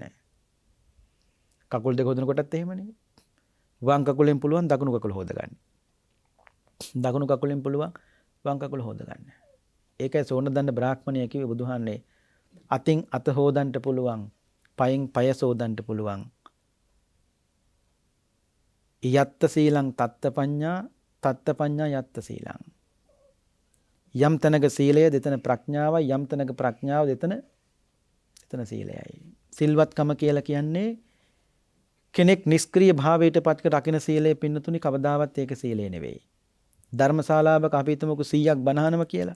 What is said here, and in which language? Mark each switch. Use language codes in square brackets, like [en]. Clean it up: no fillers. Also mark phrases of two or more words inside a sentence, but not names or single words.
[si] කකුල් දෙක හොදන කොටත් එහෙමනේ. වම් කකුලෙන් පුළුවන් දකුණු කකුල හොදගන්න. දකුණු කකුලෙන් පුළුවන් වම් කකුල හොදගන්න. ඒකයි සෝන දන්න බ්‍රාහ්මණය කිව්වේ බුදුහාන්නේ අතින් අත හොදන්න පුළුවන්. පයෙන් පය සෝදන්න පුළුවන්. [pi] යත්ත සීලං තත්ත පඤ්ඤා යත්ත සීලං. [si] යම් තැනක සීලය දෙතන ප්‍රඥාවයි යම් තැනක ප්‍රඥාව දෙතන සීලයයි. සිල්වත්කම කියලා කියන්නේ කෙනෙක් නිෂ්ක්‍රීය භාවයට පත් කර රකින්න සීලය පින්නතුනි කවදාවත් ඒක සීලය නෙවෙයි. ධර්මශාලාවක අපි හිතමුකෝ 100ක් බණහනම කියලා.